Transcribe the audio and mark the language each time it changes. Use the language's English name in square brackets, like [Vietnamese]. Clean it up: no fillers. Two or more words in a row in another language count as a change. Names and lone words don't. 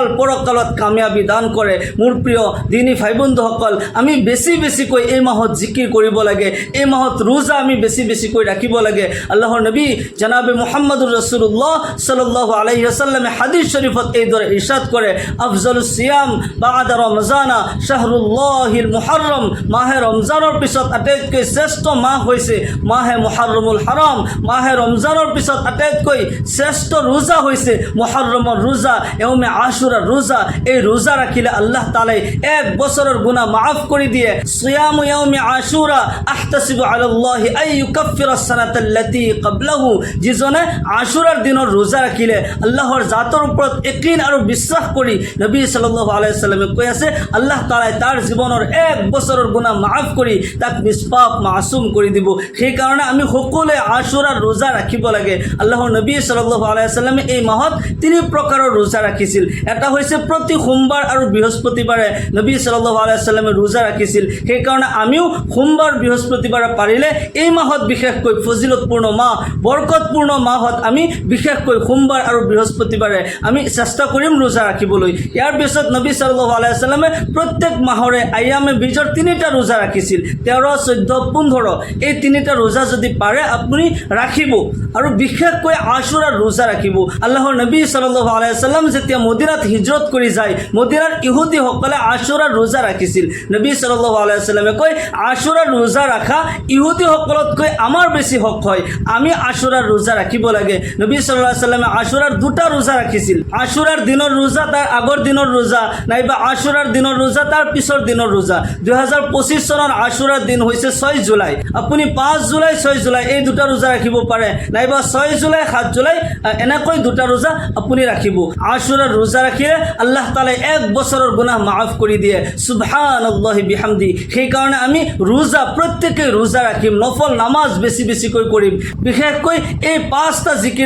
[Assamese] পৰকালত কামিয়াবি দান কৰে মোৰ প্ৰিয় দিনী ভাই বন্ধুসকল আমি বেছিকৈ এই মাহত জিকিৰ কৰিব লাগে এই মাহত রোজা আমি বেছিকৈ ৰাখিব লাগে আল্লাহৰ নবী জনাবে [Arabic] محمد رسول الله صلى الله عليه وسلم [Assamese] হাদিস শরীফত এই দৰে ইরশাদ কৰে [Arabic] أفضل الصيام بعد رمضان شهر الله المحرم [Assamese] মাহে রমজানৰ পিছত আটাইতকৈ শ্ৰেষ্ঠ মাহ হৈছে মাহে মুহররমুল হারাম মাহে রমজানৰ পিছত আটাইতকৈ শ্ৰেষ্ঠ রোজা হৈছে মুহররমৰ রোজা ইয়াউমে আশুৰাৰ রোজা এই রোজা ৰাখিলে আল্লাহ তাআলাই এক বছৰৰ গুনাহ মাফ কৰি দিয়ে সিয়ামু [Arabic] يوم عاشوراء أحتسب على الله أن يكفر السنة التي قبله [Assamese] যিজনে আশুৰাৰ দিনৰ রোজা ৰাখিলে আল্লাহৰ জাতৰ ওপৰত ইয়াকিন আৰু বিশ্বাস কৰি নবী [Arabic] صلى الله عليه وسلم [Assamese] কৈ আছে আল্লাহ তাআলাই তাৰ জীৱনৰ এক বছৰৰ গুনাহ মাফ কৰি তাক নিষ্পাপ মাসুম কৰি দিব সেই কাৰণে আমি সকলোৱে আশুৰাৰ রোজা ৰাখিব লাগে আল্লাহৰ নবী [Arabic] صلى الله عليه وسلم [Assamese] এই মাহত 3 প্ৰকাৰৰ রোজা ৰাখিছিল এটা হৈছে প্ৰতি সোমবাৰ আৰু বৃহস্পতিবাৰে নবী [Arabic] صلى الله عليه وسلم [Assamese] রোজা ৰাখিছিল সেই কাৰণে আমিও সোমবাৰ বৃহস্পতিবাৰে পাৰিলে এই মাহত বিশেষকৈ ফজিলতপূৰ্ণ মাহ বৰকতপূৰ্ণ মাহত আমি বিশেষকৈ সোমবাৰ আৰু বৃহস্পতিবাৰে আমি চেষ্টা কৰিম রোজা ৰাখিবলৈ ইয়াৰ পিছত নবী [Arabic] صلى الله عليه وسلم [Assamese] প্ৰত্যেক মাহৰে আয়ামে বীজৰ 3টা রোজা ৰাখিছিল 13 14 15 এই 3টা রোজা যদি পাৰে আপুনি ৰাখিব আৰু বিশেষকৈ আশুৰাৰ রোজা ৰাখিব আল্লাহৰ নবী [Arabic] صلى الله عليه وسلم [Assamese] যেতিয়া মদিনাত হিজৰত কৰি যায় মদিনাৰ ইহুদীসকলে আশুৰাৰ রোজা ৰাখিছিল নবী [Arabic] صلى الله عليه وسلم [Assamese] কয় আশুৰাৰ রোজা ৰাখা ইহুদীসকলতকৈ আমাৰ বেছি হক হয় আমি আশুৰাৰ রোজা ৰাখিব লাগে নবী [Arabic] صلى الله عليه [Assamese] ওয়াসাল্লামে আশুৰাৰ 2টা রোজা ৰাখিছিল আশুৰাৰ দিনৰ রোজা তাৰ আগৰ দিনৰ রোজা নাইবা আশুৰাৰ দিনৰ রোজা তাৰ পিছৰ দিনৰ রোজা 2025 চনৰ আশুৰাৰ দিন হৈছে 6 জুলাই আপুনি 5 জুলাই 6 জুলাই এই 2টা রোজা ৰাখিব পাৰে নাইবা 6 জুলাই 7 জুলাই এনেকৈ 2টা রোজা আপুনি ৰাখিব আশুৰাৰ রোজা ৰাখিলে আল্লাহ তাআলাই এক বছৰৰ গুনাহ মাফ কৰি দিয়ে [Arabic] سبحان الله بحمده [Assamese] সেই কাৰণে আমি রোজা প্ৰত্যেককে রোজা ৰাখিম নফল নামাজ বেছিকৈ কৰিম বিশেষকৈ এই 5টা জিকিৰ